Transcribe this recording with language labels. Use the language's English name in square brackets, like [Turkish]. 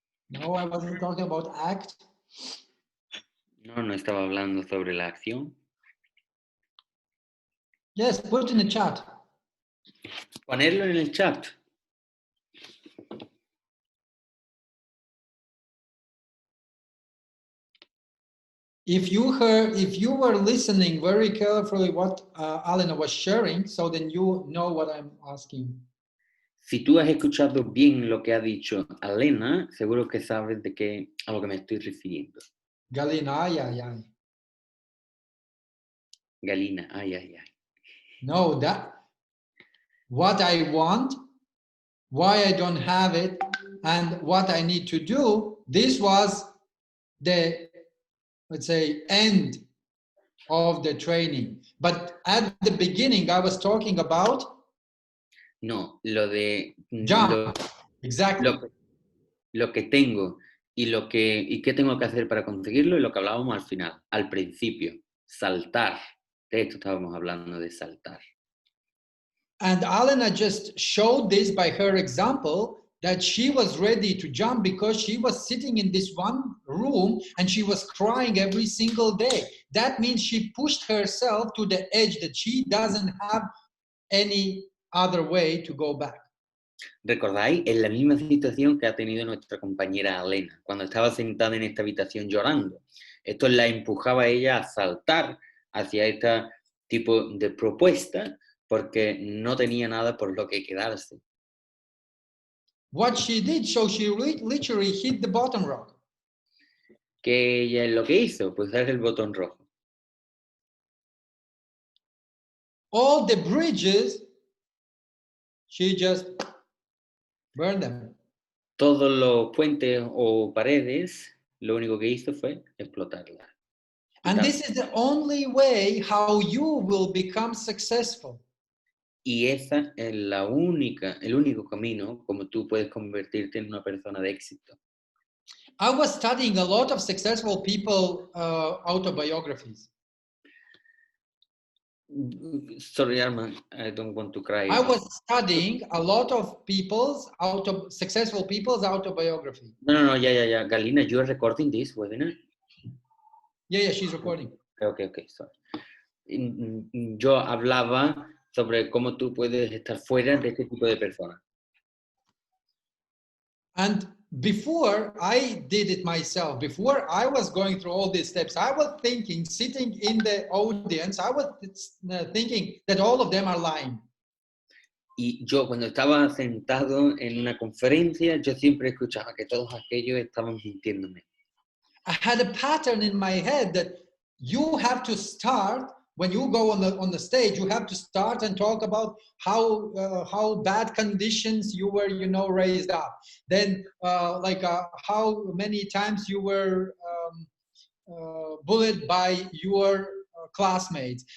[English] No, I wasn't talking about act. [Spanish] No estaba hablando sobre la acción. [English] Yes, put in the chat. [Spanish] Ponerlo en el chat. [English] If you were listening very carefully what Alena was sharing, so then you know what I'm asking. [Spanish] Si tú has escuchado bien lo que ha dicho Alena, seguro que sabes a lo que me estoy refiriendo. Galina, ay. Galina, ay. [English] No, that what I want, why I don't have it, and what I need to do. This was the, let's say, end of the training. But at the beginning, I was talking about [Spanish] No, lo de [English] jump. Exactly. [Spanish] lo que tengo y qué tengo que hacer para conseguirlo, y lo que hablábamos al final, al principio, saltar. De esto estábamos hablando, de saltar. [English] And Alena just showed this by her example, that she was ready to jump because she was sitting in this one room and she was crying every single day. That means she pushed herself to the edge that she doesn't have any other way to go back. [Spanish] ¿Recordáis? Es la misma situación que ha tenido nuestra compañera Alena, cuando estaba sentada en esta habitación llorando. Esto la empujaba a ella a saltar hacia este tipo de propuesta porque no tenía nada por lo que quedarse. [English] What she did, so she literally hit the bottom rock. [Spanish] ¿Qué ella es lo que hizo? Pues dar el botón rojo. [English] All the bridges, she just burned them. [Spanish] Todos los puentes o paredes, lo único que hizo fue explotarlas. [English] And this is the only way how you will become successful. [Spanish] Y esa es el único camino como tú puedes convertirte en una persona de éxito. [English] I was studying a lot of successful people autobiographies. Sorry, Armand, I don't want to cry. I was studying a lot of successful people's autobiography. [Spanish] No, ya. [English] Galina, you are recording this webinar? Yeah, she's recording. Okay, sorry. [Spanish] Yo hablaba sobre cómo tú puedes estar fuera de este tipo de personas. [English] And before I did it myself, before I was going through all these steps, I was thinking, sitting in the audience, I was thinking that all of them are lying. [Spanish] Y yo cuando estaba sentado en una conferencia, yo siempre escuchaba que todos aquellos estaban mintiéndome. [English] I had a pattern in my head that you have to start, when you go on the stage, you have to start and talk about how bad conditions you were, raised up. Then how many times you were bullied by your classmates.